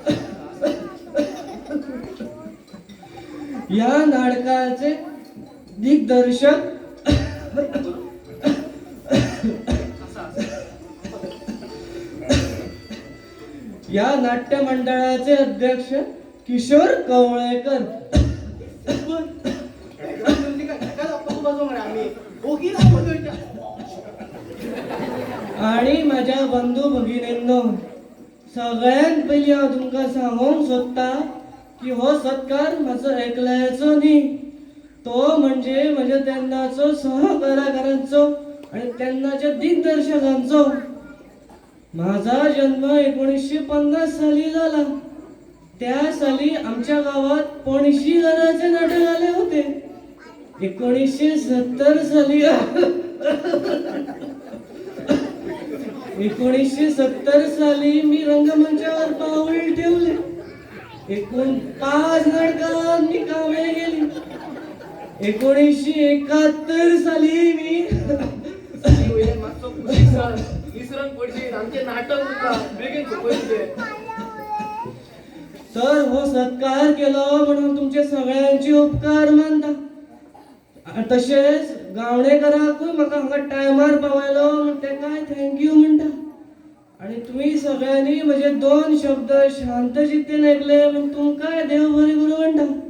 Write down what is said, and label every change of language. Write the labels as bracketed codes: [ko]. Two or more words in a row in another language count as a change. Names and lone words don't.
[mr] या नाटकाचे दिग्दर्शक या नाट्य मंडळाचे अध्यक्ष किशोर कवळेकर. आणि माझ्या बंधू भगिनींनो, [kok] सगळ्यात पयलीं हांव तुमकां सांगूंक सोदता की हो सत्कार म्हाजो एकल्याचो न्ही, तो म्हणजे म्हज्या तेन्नाचो सहकारांचो आणि तेन्नाच्या दिग्दर्शकांचो. [mr] माझा जन्म 1950 साली झाला. त्या साली आमच्या गावात पणशी घराचे नाटक आले होते. 1970 साली 1970 साली मी रंगमंचावर पाऊल ठेवले. एकूण 5 नाटकात मी कामे केली. 1971 साली मी [kok] विसरून पडशील आमचे नाटक बेगीन सोपयचे. तर हो सत्कार केलो म्हणून तुमचे सगळ्यांचे उपकार मानता. तशेंच गावणेकराकूय म्हाका हांगा टायमार पावयलो म्हण तेकाय थँक्यू म्हणटा. आणि तुम्ही सगळ्यांनी म्हजे 2 शब्द शांत चित्तेन ऐकले म्हण तुमकांय देव बरी करूं म्हणटा.